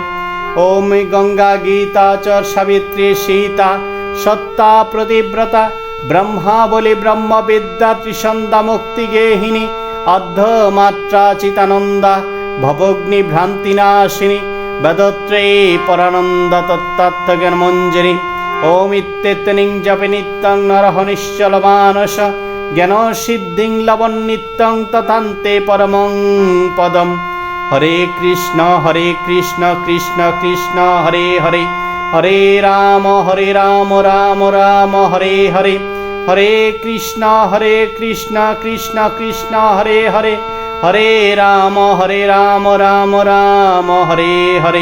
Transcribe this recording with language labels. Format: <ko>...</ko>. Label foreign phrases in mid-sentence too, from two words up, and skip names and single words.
<sa>ওম গঙ্গা গীতা চ সাবিত্রী সীতা সত্তা প্রতিব্রতা ব্রহ্মাবলী ব্রহ্মবিদ্যা ত্রিসন্ধ্যা মুক্তি গেহিনী অর্ধমাত্রা চিতানন্দা ভবগ্নি ভ্রান্তিনাশিনী বেদত্রয়ী পরানন্দা তত্ত্বজ্ঞান মঞ্জরি। ওম ইত্যেতনিং জপে নিত্যং নরহ নিশ্চল মানস জ্ঞান সিদ্ধিং লবন নিত্যং তথান্তে পরমং পদম। হরে কৃষ্ণ কৃষ্ণ কৃষ্ণ হরে হরে হরে রাম রাম রাম হরে হরে। হরে কৃষ্ণ কৃষ্ণ কৃষ্ণ হরে হরে হরে রাম রাম রাম হরে হরে।</sa>